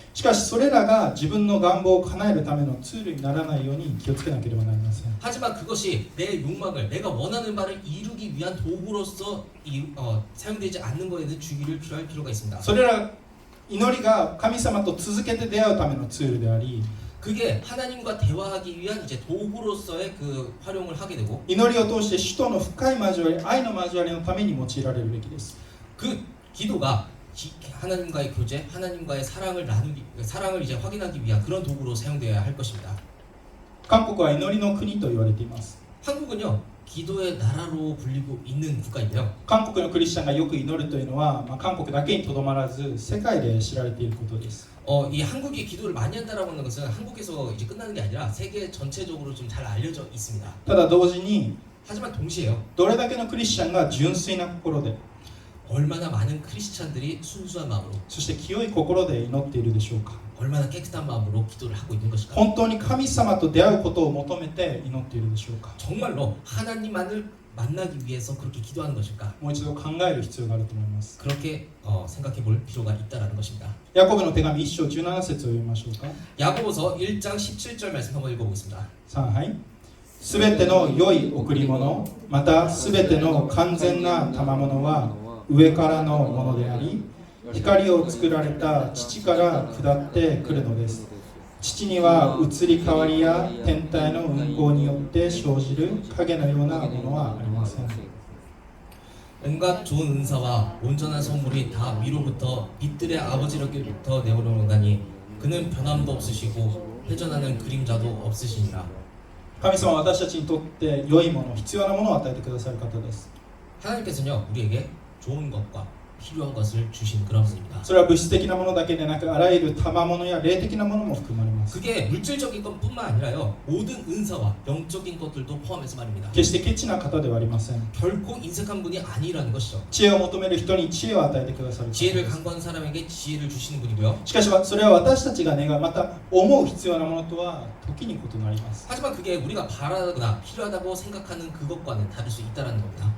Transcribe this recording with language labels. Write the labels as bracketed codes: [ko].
[ja] しかしそれらが自分の願望を叶えるためのツールにならないように気をつけなければなりません。 [ko] 하지만 그것이 내 욕망을 내가 원하는 바를 이루기 위한 도구로서 사용되지 않는 것에는 주의를 필요할 필요가 있습니다. [ja] それら祈りが神様と続けて出会うためのツールであり、 [ko] 그게 하나님과 대화하기 위한 이제 도구로서의 그 활용을 하게 되고 [ja] 祈りを通して主との深い交わり、愛の交わりのために用いられるべきです。 [ko] 그 기도가 하나님과의 교제, 하나님과의 사랑을 이제 확인하기 위한 그런 도구로 사용되어야 할 것입니다. [ja] 韓国は祈りの国と言われています。 [ko] 한국은요 기도의 나라로 불리고 있는 국가인데요. [ja] 韓国のクリスチャンがよく祈るというのは、韓国だけにとどまらず世界で知られていることです。 [ko] 이 한국이 기도를 많이 한다라고 하는 것은 한국에서 이제 끝나는 게 아니라 세계 전체적으로 좀 잘 알려져 있습니다. [ja] ただ同時に [ko] 하지만 동시에요. [ja] どれだけのクリスチャンが純粋な心で [ko] 얼마나 많은 크리스찬들이 순수한 마음으로 [ja] そして清い心で祈っているでしょうか。 [ko] 얼마나 깨끗한 마음으로 기도를 하고 있는 것일까? [ja] 本当に神様と出会うことを求めて祈っているでしょうか。 [ko] 정말로 하나님만을 만나기 위해서 그렇게 기도하는 것일까? [ja] もう一度考える必要があると思います。 [ko] 그렇게 생각해 볼 필요가 있다라는 것입니다. [ja] ヤコブの手紙1章17節を読みましょうか。 [ko] 야고보서 1장 17절 말씀 한번 읽어보겠습니다. [ja] さあ、はい。すべての良い贈り物、またすべての完全な賜物は上からのものであり、光を作られた父から下ってくるのです。父には移り変わりや天体の運行によって生じる影のようなものはありません。 [ko] 온갖 좋은 은사와 온전한 선물이 다 위로부터 빛들의 아버지로부터 내려오나니 그는 변함도 없으시고 회전하는 그림자도 없으시니라. [ja] 神様は私たちにとって良いもの、必要なものを与えてくださる方です。 [ko] 하나님께서는요 우리에게 좋은 것과 필요한 것을 주신 그런 분입니다. [ja] それは物質的なものだけでなく、あらゆる賜物や霊的なものも含まれます。 [ko] 그게 물질적인 것뿐만 아니라요 모든 은사와 영적인 것들도 포함해서 말입니다. [ja] 決してケチな方ではありません。 [ko] 결코 인색한 분이 아니라는 것이죠. [ja] 知恵を求める人に知恵を与えてくださる方 [ko] 지혜를 [ja] です。 [ko] 강구하는 사람에게 지혜를 주시는 분이고요. [ja] しかしそれは私たちが願う、また思う必要なものとは時に異なります。 [ko] 하지만 그게 우리가 바라거나 필요하다고 생각하는 그것과는 다를 수 있다는 겁니다.